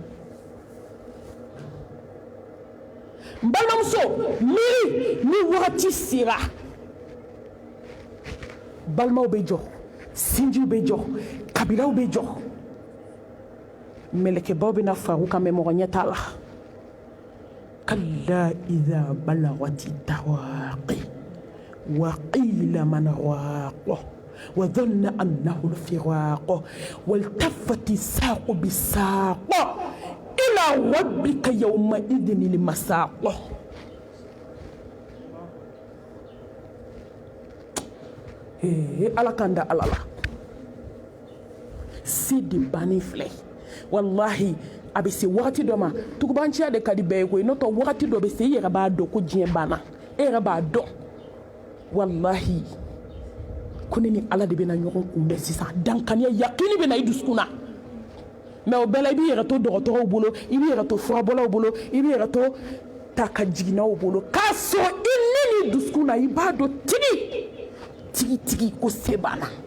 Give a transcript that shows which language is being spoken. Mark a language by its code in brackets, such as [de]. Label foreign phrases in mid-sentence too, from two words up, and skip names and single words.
[bm] n balimamuso miiri ni wagati sera balimaw bɛ jɔ sinjiw bɛ jɔ kabilaw bɛ jɔ mɛlɛkɛbaw bɛna far'u kan mɛ mɔgɔ ɲɛ t'a la [ar] كلا إذا بلغت التراقي وقيل من راق وظن أنه الفراق والتفت الساق بالساق إلى ربك يومئذ المساق [bm] ala kan da ala la se de bannen filɛ wallahi a bɛ se wagati dɔ ma tugubanciya de ka di bɛɛ ye koyi n'o tɛ wagati dɔ bɛ se i yɛrɛ b'a dɔn ko diɲɛ banna e yɛrɛ b'a dɔn wallahi ko ne ni ala de bɛna ɲɔgɔn kunbɛn sisan dankaniya yakini bɛ na i dusukun na mɛ o bɛɛ la i b'i yɛrɛ to dɔgɔtɔrɔw bolo i b'i yɛrɛ to furabɔlaw bolo i b'i yɛrɛ to ta ka jiginnaw bolo k'a sɔrɔ i ni dusukun na i b'a dɔn tigi ko se banna